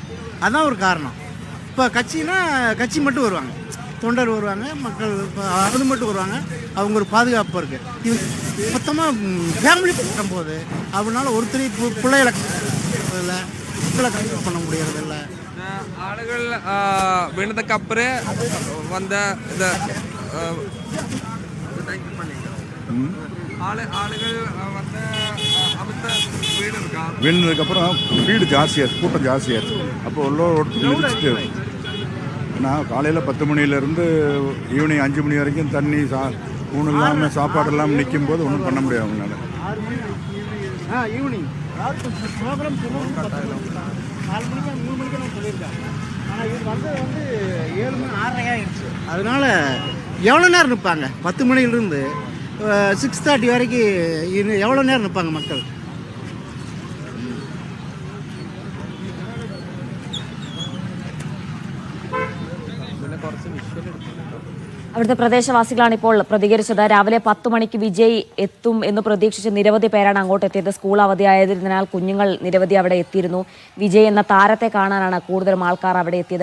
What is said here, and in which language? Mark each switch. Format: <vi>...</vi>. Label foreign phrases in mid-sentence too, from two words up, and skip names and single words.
<ta>அதுதான் ஒரு காரணம். இப்போ கட்சினா கட்சி மட்டும் வருவாங்க, தொண்டர் வருவாங்க, மக்கள் அது மட்டும் வருவாங்க. அவங்க ஒரு பாதுகாப்பு இருக்குது. இது மொத்தமாக ஃபேமிலி பண்ணும்போது அப்படின்னால ஒருத்தர் பிள்ளைகளை இல்லை, மக்களை கண்ட்ரோல் பண்ண முடியறதில்ல. ஆளுகள் வீணதக்கப்புறம் வந்த இது ஆளுகள் வந்து வீழ்ந்ததுக்கப்புறம் ஸ்பீடு ஜாஸ்தியாச்சு, கூட்டம் ஜாஸ்தியாச்சு. அப்போ நிறுத்திட்டு நான் காலையில் 10 மணிலேருந்து ஈவினிங் 5 மணி வரைக்கும் தண்ணி ஊன் இல்லாமல் சாப்பாடு இல்லாமல் நிற்கும் போது ஒன்றும் பண்ண முடியாது அவங்களால. ஈவினிங் ப்ரோக்ராம் 4 மணிக்கு 3 மணிக்கு நான் சொல்லியிருக்கேன். ஆனால் இது வந்தது 7 மணி 6:30 ஆகிடுச்சு. அதனால எவ்வளோ நேரம் நிற்பாங்க? 10 மணிலிருந்து 6:30 வரைக்கும் எவ்வளோ நேரம் நிற்பாங்க மக்கள்?</ta> <ml>അവിടുത്തെ പ്രദേശവാസികളാണ് ഇപ്പോൾ പ്രതികരിച്ചത്. രാവിലെ 10 മണിക്ക് വിജയ് എത്തും എന്ന് പ്രതീക്ഷിച്ച് നിരവധി പേരാണ് അങ്ങോട്ട് എത്തിയത്. സ്കൂൾ അവധിയായതിനാൽ കുഞ്ഞുങ്ങൾ നിരവധി അവിടെ എത്തിയിരുന്നു. വിജയ് എന്ന താരത്തെ കാണാനാണ് കൂടുതലും ആൾക്കാർ അവിടെ എത്തിയത്.</ml>